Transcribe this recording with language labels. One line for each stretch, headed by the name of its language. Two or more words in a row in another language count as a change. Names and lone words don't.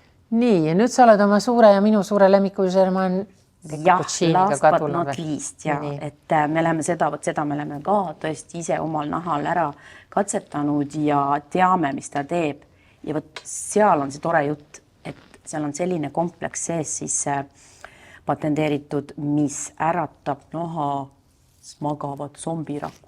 Estonian: Nii, ja nüüd sa oled oma suure ja minu suure lemmiku Germain
English: last but not least,
Estonian: et me oleme seda me oleme ka tõesti ise omal nahal ära katsetanud ja teame, mis ta teeb. Ja võt seal on see tore jutt, et seal on selline kompleks sees siis patenteeritud, mis äratab nahas magavad zombirakud.